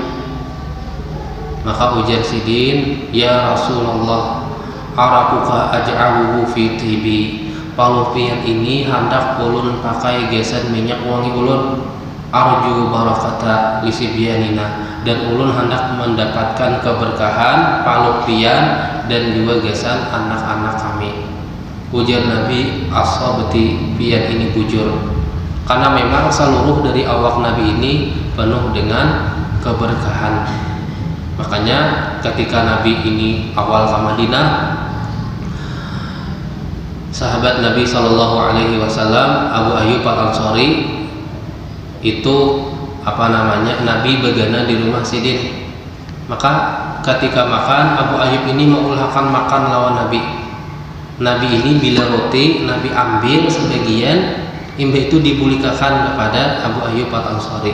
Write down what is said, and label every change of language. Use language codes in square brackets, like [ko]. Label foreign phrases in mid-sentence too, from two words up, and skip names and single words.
[bjn] Maka ujar Sidin, [ar] ya Rasulullah, arakuka aj'aluhu fi tibi, [bjn] paluh pian ini hendak ulun pakai gesan minyak wangi ulun, [ar] arju barakata lisibyanina, [bjn] dan ulun hendak mendapatkan keberkahan paluh pian dan juga gesan anak-anak kami. Ujar Nabi, ashabati, pian ini bujur, karena memang seluruh dari awak Nabi ini penuh dengan keberkahan. [id] Makanya ketika Nabi ini awal ke Madinah, sahabat Nabi SAW Abu Ayyub Al-Ansari itu Nabi begana di rumah Sidin. Maka ketika makan, Abu Ayyub ini mengulahkan makan lawan Nabi. [bjn] Nabi ini bila roti, Nabi ambil sebagian, imbah itu dibulikakan kepada Abu Ayyub Al-Ansari.